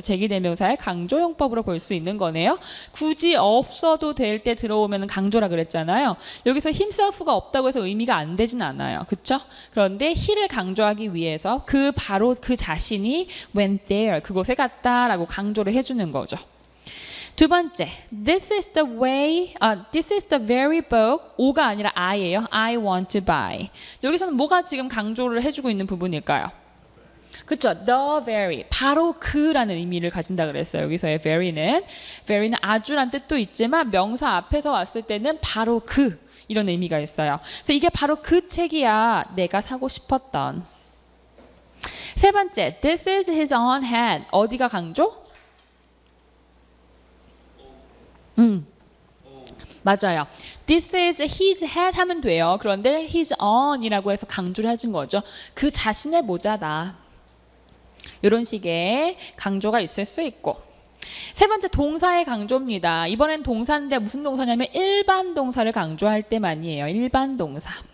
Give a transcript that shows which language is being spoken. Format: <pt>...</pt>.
<ko>제기대명사의 강조용법으로 볼 수 있는 거네요. 굳이 없어도 될 때 들어오면 강조라 그랬잖아요. 여기서 himself가 없다고 해서 의미가 안 되진 않아요. 그렇죠? 그런데 he를 강조하기 위해서 바로 그 자신이</ko> <en>went there,</en> <ko>그곳에 갔다라고 강조를 해주는 거죠. 두 번째,</ko> <en>this is the very book.</en> <ko>O가 아니라 I예요.</ko> <en>I want to buy.</en> <ko>여기서는 뭐가 지금 강조를 해주고 있는 부분일까요? 그렇죠.</ko> <en>The very.</en> <ko>바로 그라는 의미를 가진다 그랬어요. 여기서의 very는 아주란 뜻도 있지만 명사 앞에서 왔을 때는 바로 그 이런 의미가 있어요. 그래서 이게 바로 그 책이야. 내가 사고 싶었던. 세 번째,</ko> <en>this is his own hand.</en> <ko>어디가 강조? 맞아요.</ko> <en>This is his hat</en> <ko>하면 돼요. 그런데 his own이라고 해서 강조를 해준 거죠. 그 자신의 모자다. 이런 식의 강조가 있을 수 있고. 세 번째, 동사의 강조입니다. 이번엔 동사인데 무슨 동사냐면 일반 동사를 강조할 때만이에요. 일반 동사.</ko>